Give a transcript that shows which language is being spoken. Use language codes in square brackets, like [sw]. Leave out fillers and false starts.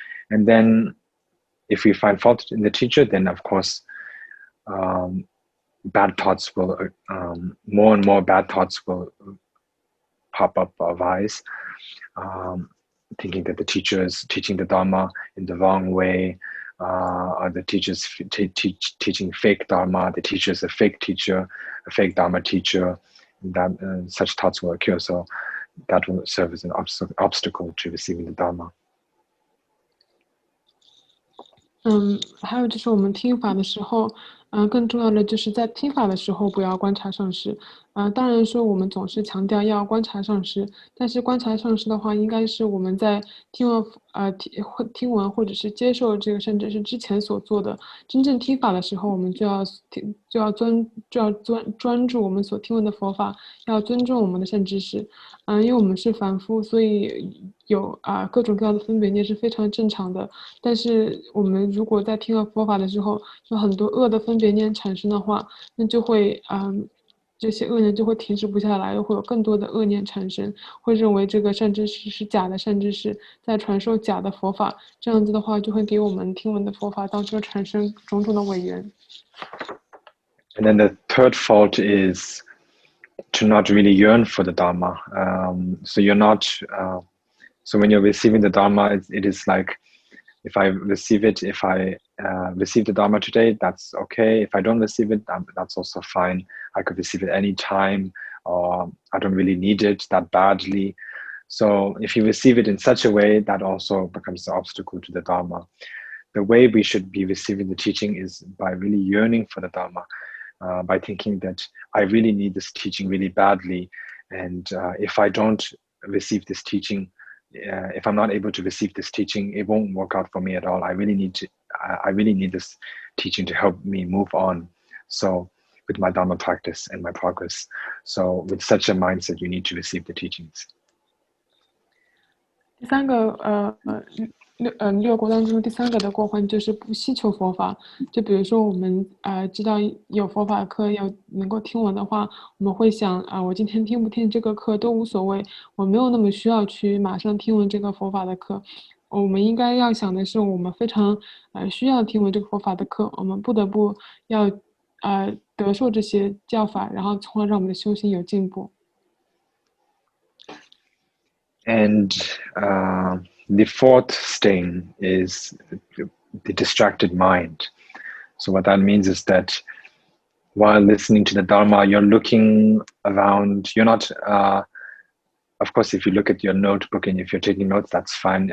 [en] And then if we find fault in the teacher, then of course, bad thoughts will, more and more bad thoughts will pop up, arise, thinking that the teacher is teaching the Dharma in the wrong way, or the teacher's teaching fake Dharma, the teacher is a fake teacher, a fake Dharma teacher, that such thoughts will occur. So that will serve as an obstacle to receiving the Dharma. [zh] 还有就是我们听法的时候，更重要的就是在听法的时候不要观察上师。当然说我们总是强调要观察上师，但是观察上师的话，应该是我们在听闻或者是接受这个甚至是之前所做的。真正听法的时候，我们就要专注我们所听闻的佛法，要尊重我们的善知识。因为我们是凡夫，所以有各种各样的分别念是非常正常的。但是我们如果在听了佛法的时候，有很多恶的分别念产生的话，那就会这些恶念就会停止不下来，会有更多的恶念产生，会认为这个善知识是假的善知识，在传授假的佛法，这样子的话就会给我们听闻的佛法当中产生种种的违缘。 [en] And then the third fault is to not really yearn for the Dharma. So you're not, so when you're receiving the Dharma, it is like, if I receive it, if I receive the Dharma today, that's okay. If I don't receive it, that's also fine. I could receive it any time, or I don't really need it that badly. So if you receive it in such a way, that also becomes an obstacle to the Dharma. The way we should be receiving the teaching is by really yearning for the Dharma, by thinking that I really need this teaching really badly. And if I don't receive this teaching, if I'm not able to receive this teaching, it won't work out for me at all. I really need this teaching to help me move on. So with my Dharma practice and my progress. So with such a mindset, you need to receive the teachings. [zh] 第三个六过当中第3个的过患就是不希求佛法。就比如说我们知道有佛法课要能够听闻的话，我们会想我今天听不听这个课都无所谓，我没有那么需要去马上听闻这个佛法的课。我们应该要想的是，我们非常需要听闻这个佛法的课，我们不得不要得受这些教法，然后从而让我们的修行有进步。 [en] And the fourth stain is the distracted mind. So what that means is that while listening to the Dharma, you're looking around. You're not, of course, if you look at your notebook and if you're taking notes, that's fine.